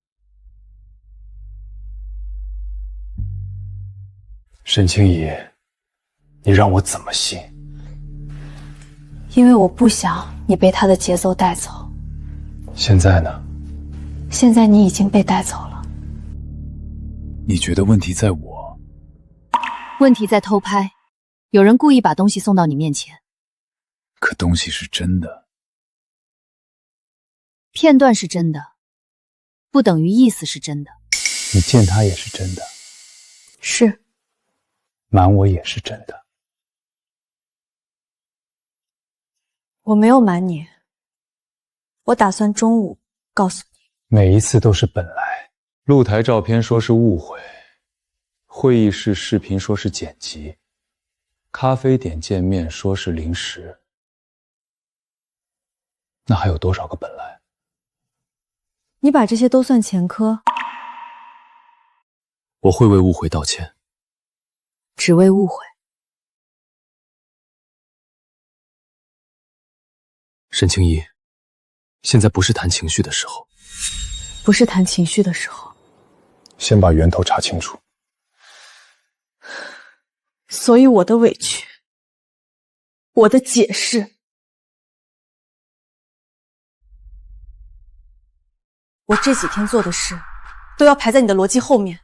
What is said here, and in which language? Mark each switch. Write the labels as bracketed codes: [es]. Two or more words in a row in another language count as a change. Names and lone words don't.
[zh] 沈清怡，你讓我怎麼信？因為我不想你被他的節奏帶走。現在呢？現在你已經被帶走了。你覺得問題在我？問題在偷拍，有人故意把東西送到你面前。可東西是真的。片段是真的，不等於意思是真的。你見他也是真的。是。瞞我也是真的。我沒有瞞你，我打算中午告訴你。每一次都是本來。露台照片說是誤會，會議室視頻說是剪輯，咖啡點見面說是臨時。那還有多少個本來？你把這些都算前科？我會為誤會道歉。只為誤會。沈清怡，現在不是談情緒的時候。不是談情緒的時候。先把源頭查清楚。所以我的委屈，我的解釋，我這幾天做的事，都要排在你的邏輯後面。